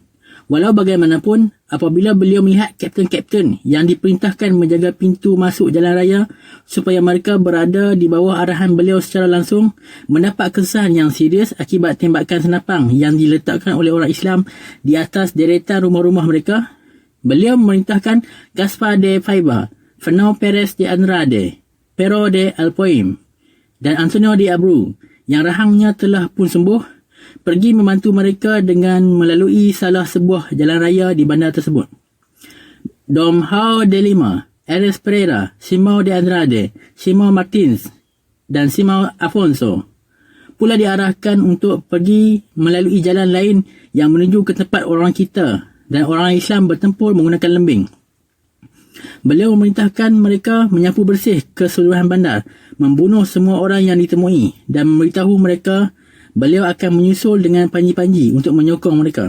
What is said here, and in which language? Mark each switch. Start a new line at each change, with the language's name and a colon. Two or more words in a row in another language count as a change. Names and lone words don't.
Malay: Walau bagaimanapun, apabila beliau melihat kapten-kapten yang diperintahkan menjaga pintu masuk jalan raya supaya mereka berada di bawah arahan beliau secara langsung, mendapat kesusahan yang serius akibat tembakan senapang yang diletakkan oleh orang Islam di atas deretan rumah-rumah mereka, beliau memerintahkan Gaspar de Faiba, Fernão Pérez de Andrade, Pero de Alpoim dan Antonio de Abreu yang rahangnya telah pun sembuh pergi membantu mereka dengan melalui salah sebuah jalan raya di bandar tersebut. Dom João de Lima, Ares Pereira, Simão de Andrade, Simão Martins dan Simão Afonso pula diarahkan untuk pergi melalui jalan lain yang menuju ke tempat orang kita dan orang Islam bertempur menggunakan lembing. Beliau memerintahkan mereka menyapu bersih keseluruhan bandar, membunuh semua orang yang ditemui dan memberitahu mereka beliau akan menyusul dengan panji-panji untuk menyokong mereka.